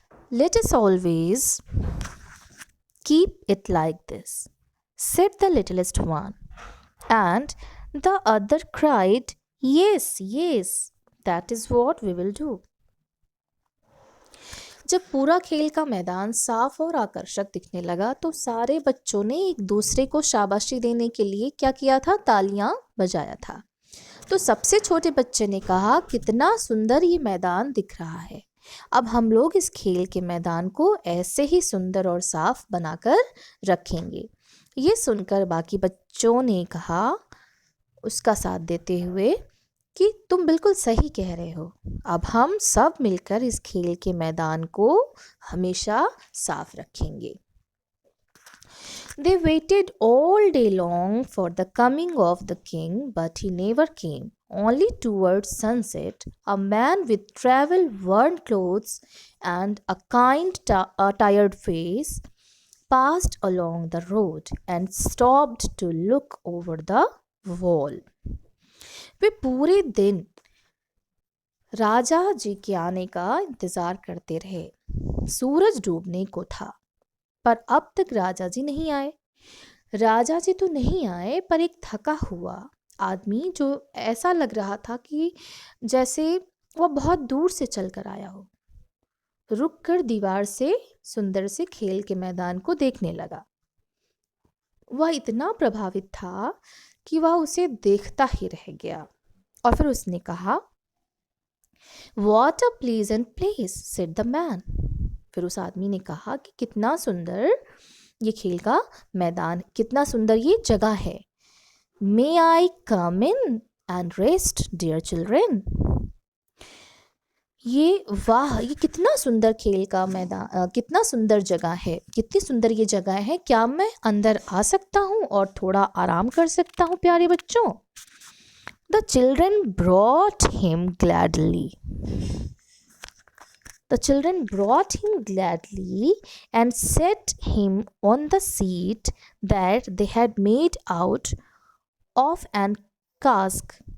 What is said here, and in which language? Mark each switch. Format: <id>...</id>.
<en>Let us always keep it like this, said the littlest one. And the other cried, Yes, yes, that is what we will do.</en> <hi>जब पूरा खेल का मैदान साफ और आकर्षक दिखने लगा तो सारे बच्चों ने एक दूसरे को शाबाशी देने के लिए क्या किया था? तालियां बजाया था। तो सबसे छोटे बच्चे ने कहा, कितना सुंदर ये मैदान दिख रहा है। अब हम लोग इस खेल के मैदान को ऐसे ही सुंदर और साफ बनाकर रखेंगे। ये सुनकर बाकी बच्चों ने कहा, उसका साथ देते हुए, कि तुम बिल्कुल सही कह रहे हो। अब हम सब मिलकर इस खेल के मैदान को हमेशा साफ रखेंगे।</hi> <en>They waited all day long for the coming of the king, but he never came. Only towards sunset, a man with travel-worn clothes and a tired face passed along the road and stopped to look over the wall.</en> <hi>वे पूरे दिन राजा जी के आने का इंतजार करते रहे। सूरज डूबने को था, पर अब तक राजा जी नहीं आए। राजा जी तो नहीं आए, पर एक थका हुआ आदमी, जो ऐसा लग रहा था कि जैसे वह बहुत दूर से चलकर आया हो, रुककर दीवार से सुंदर से खेल के मैदान को देखने लगा। वह इतना प्रभावित था कि वह उसे देखता ही रह गया। और फिर उसने कहा,</hi> <en>What a pleasant place, said the man.</en> <hi>फिर उस आदमी ने कहा कि कितना सुंदर ये खेल का मैदान, कितना सुंदर ये जगह है।</hi> <en>May I come in and rest, dear children?</en> <hi>ये कितना सुंदर खेल का मैदान, कितना सुंदर जगह है, कितनी सुंदर ये जगह है। क्या मैं अंदर आ सकता हूँ और थोड़ा आराम कर सकता हूँ प्यारे बच्चों?</hi> <en>The children brought him gladly. The children brought him gladly and set him on the seat that they had made out of an cask.</en>